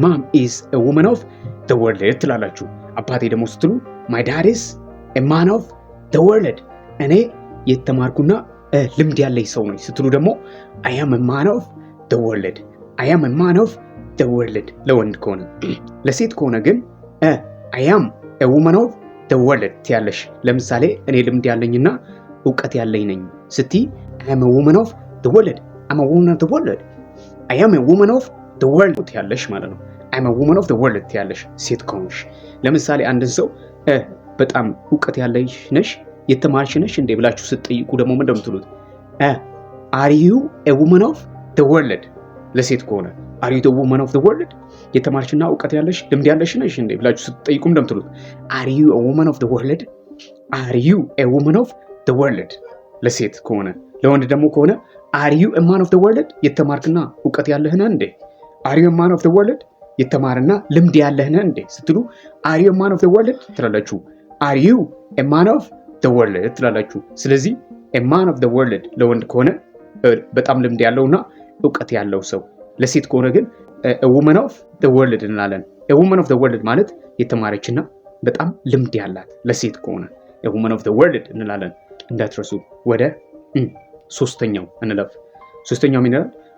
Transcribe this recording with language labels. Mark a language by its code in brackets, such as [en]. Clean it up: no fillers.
[am] ትላላችሁ። አባቴ ደግሞ ስትሉ [en] My dad is a man of the world. [am] እኔ የተማርኩና ልምድ ያለኝ ሰው ነኝ ስትሉ ደግሞ [en] I am a man of the world [am] ለወንድ ከሆነ። ለሴት ከሆነ ግን [en] I am a woman of the world [am] ትያለሽ። ለምሳሌ እኔ ልምድ ያለኝና እውቀት ያለኝ ነኝ ስቲ I am a woman of the world ትያለሽ ማለት ነው። I am a woman of the world ትያለሽ ሴት ከሆንሽ። ለምሳሌ አንድን ሰው በጣም እውቀት ያለሽ ነሽ፣ የተማርሽ ነሽ እንዴ ብላችሁ ስትጠይቁ ደግሞ ምን እንደምትሉት [en] Are you a woman of the world? [am] ለሴት ከሆነ [en] Are you a woman of the world? [am] የተማርሽና እውቀት ያለሽ ልምድ ያለሽ ነሽ እንዴ ብላችሁ ስትጠይቁ እንደምትሉት [en] Are you a woman of the world? [am] ለሴት ከሆነ። ለወንድ ደግሞ ከሆነ [en] Are you a man of the world? [am] የተማርክና እውቀት ያለህ ነህ እንዴ? [en] Are you a man of the world? [am] የተማርና ልምድ ያለህ ነህ እንዴ ስትሉ [en] Are you a man of the world? [am] ትላላችሁ። [en] Are you a man of the world? [am] ትላላችሁ። ስለዚህ [en] a man of the world [am] ለወንድ ከሆነ በጣም ልምድ ያለውና እውቀት ያለው ሰው። ለሴት ከሆነ ግን [en] a woman of the world [am] እንላለን። a woman of the world ማለት የተማረችና በጣም ልምድ ያላት ለሴት ከሆነ a woman of the world እንላለን። እንዳትረሱ። ወደ ሶስተኛው እንለፍ። ሶስተኛው ምን ይላል?